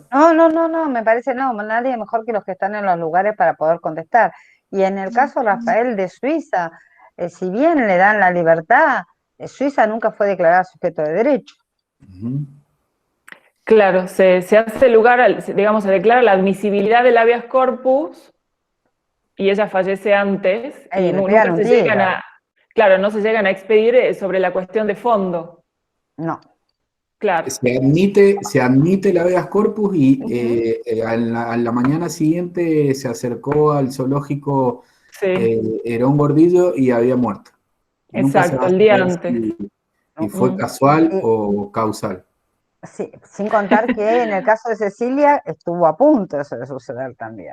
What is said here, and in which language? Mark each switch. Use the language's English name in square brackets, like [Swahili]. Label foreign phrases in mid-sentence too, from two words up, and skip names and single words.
[Spanish] No, me parece nadie mejor que los que están en los lugares para poder contestar. Y en el caso, Rafael, de Suiza, si bien le dan la libertad, Suiza nunca fue declarada sujeto de derecho. Claro, se hace lugar, digamos, se declara la admisibilidad del [Latin] habeas corpus [Spanish] y ella fallece antes y nunca se llegan a, claro, no se llegan a expedir sobre la cuestión de fondo. No. Claro. Se admite el [Latin] habeas corpus [Spanish] y a la mañana siguiente se acercó al zoológico Herón Gordillo y había muerto. Exacto, el día antes. Y fue casual o causal. Sí, sin contar que en el caso de Cecilia estuvo a punto de suceder también.